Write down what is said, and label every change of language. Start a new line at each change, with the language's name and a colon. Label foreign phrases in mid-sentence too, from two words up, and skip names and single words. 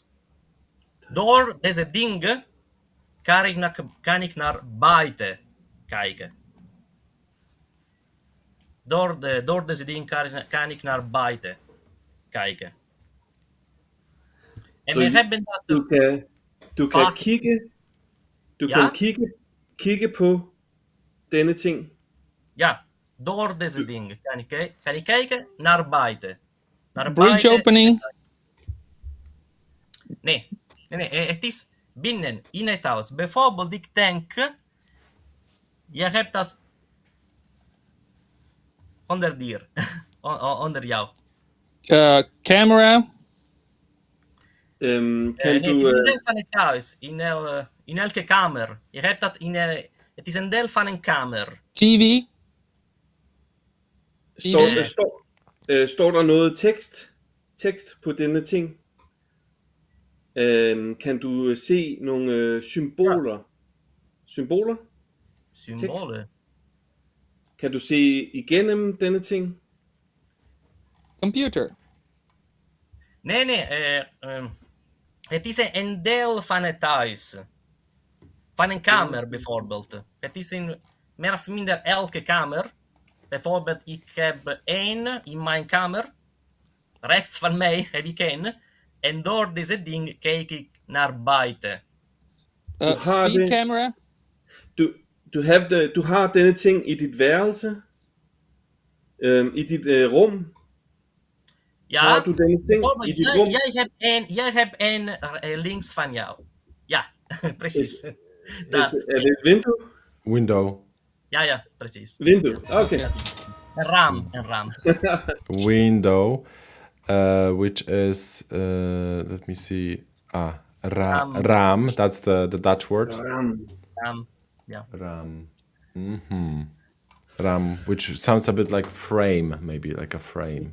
Dutch: Door deze dingen kan ik naar buiten kijken. Door deze dingen kan ik naar buiten kijken. En
Danish: Så
Dutch: we hebben dat...
Danish: du kan
English: Fuck.
Danish: kigge, du Ja? kan kigge på denne ting.
Dutch: Ja, door deze dingen kan ik kijken naar buiten. Naar
English: Bridge
Dutch: buiten.
English: opening.
Dutch: Nee, het is binnen, in het huis. Bijvoorbeeld, ik denk, je hebt dat onder dir, onder jou.
English: Camera.
Danish: Kan
Dutch: Nee,
Danish: du...
Dutch: het is een deel van het huis, in elke kamer. Je hebt dat het is een deel van een kamer. TV.
Danish: Står der noget tekst på denne ting? Kan du se nogle symboler?
Dutch: Symbolen.
Danish: Kan du se igennem denne ting?
English: Computer.
Dutch: Nee, het is een deel van het huis. Van een kamer bijvoorbeeld. Het is in meer of minder elke kamer. Bijvoorbeeld, ik heb één in mijn kamer. Rechts van mij heb ik één. En door deze ding kijk ik naar buiten.
English: Speed camera.
Danish: Du har denne ting i dit værelse? I dit rum?
Dutch: Ja,
Danish: Har du denne ting i dit rum?
Dutch: jij hebt één links van jou. Ja, precies.
Danish: Er det et vindue?
English: Window.
Dutch: Ja, precies.
Danish: Vindue, okay.
Dutch: Een raam.
English: Window, which is, let me see, ram, that's the Dutch word.
Dutch: Ja. Ram.
English: Ram, which sounds a bit like frame, maybe like a frame.